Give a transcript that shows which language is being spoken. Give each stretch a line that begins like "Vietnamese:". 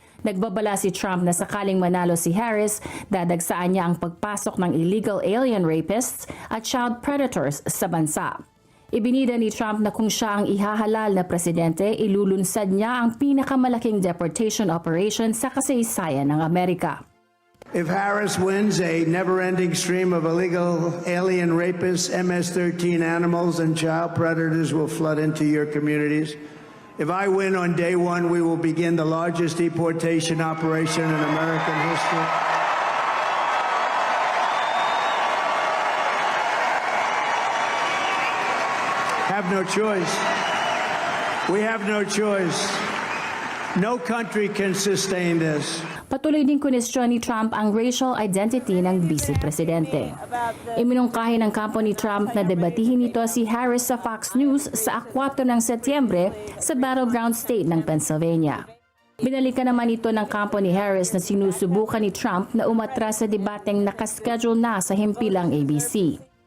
Filipino: Nagbabala si Trump na sakaling manalo si Harris, dadagsaan niya ang pagpasok ng
English: illegal alien rapists
Filipino: at
English: child predators
Filipino: sa bansa. Ibinida ni Trump na kung siya ang ihahalal na presidente, ilulunsad niya ang pinakamalaking
English: deportation operation
Filipino: sa kasaysayan ng Amerika.
English: If Harris wins, a never-ending stream of illegal alien rapists, MS-13 animals, and child predators will flood into your communities. If I win on day one, we will begin the largest deportation operation in American history. Have no choice. We have no choice. No country can sustain this.
Filipino: Patuloy din kunestyon ni Trump ang racial identity ng vice-presidente. Iminungkahi ng kampo ni Trump na debatihin nito si Harris sa Fox News sa 4 ng Setyembre sa battleground state ng Pennsylvania. Binalikan naman ito ng kampo ni Harris na sinusubukan ni Trump na umatras sa debateng nakaschedule na sa himpilang ABC.